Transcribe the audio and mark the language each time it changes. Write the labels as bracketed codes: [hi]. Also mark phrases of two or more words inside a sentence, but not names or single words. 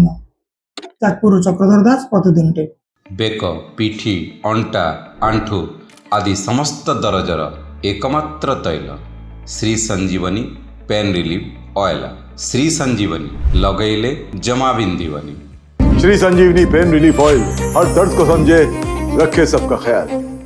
[or] ଯାଜପୁର ଚକ୍ରଧର ଦାସ, ପ୍ରତିଦିନ ଟେ। ବେକ, ପିଠି, ଅଣ୍ଟା, ଆଣ୍ଠୁ ଆଦି ସମସ୍ତ ଦରଜର ଏକମାତ୍ର ତୈଳ ଶ୍ରୀ ସଞ୍ଜୀବନୀ ପେନ୍ ରିଲିଫ୍ ଅଏଲ୍। ଶ୍ରୀ ସଞ୍ଜୀବनी ଲଗେଇଲେ ଜମା ବିନ୍ଧିବନି। [hi] श्री संजीवनी पेन रिलीफ ऑयल हर दर्द को समझे, रखे सबका ख्याल।